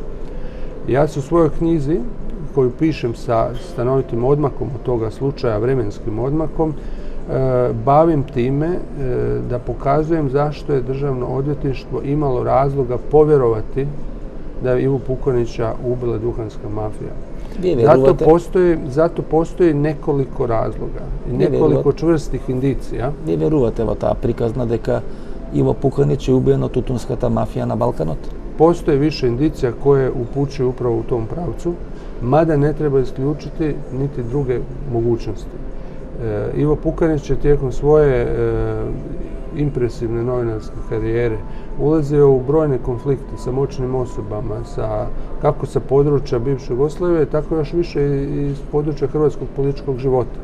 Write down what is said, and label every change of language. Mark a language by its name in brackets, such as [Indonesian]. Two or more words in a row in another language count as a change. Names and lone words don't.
[Croatian] Ja se u svojoj knjizi, koju pišem sa stanovitim odmakom od toga slučaja, vremenskim odmakom, bavim time da pokazujem zašto je državno odvjetništvo imalo razloga povjerovati da je Ivu Pukanića ubila duhanska mafija. Zato postoji nekoliko razloga i nekoliko čvrstih indicija. [Macedonian] Вие верувате во таа приказна дека Иво Пуканич е убиен од тутунската мафија на Балканот? [Croatian] Postoje više indicija koje upućuju upravo u tom pravcu, mada ne treba isključiti niti druge mogućnosti. Ivo Pukanić je tijekom svoje impresivne novinarske karijere ulazio u brojne konflikte sa moćnim osobama, kako sa područja bivše Jugoslavije, tako još više iz područja hrvatskog političkog života.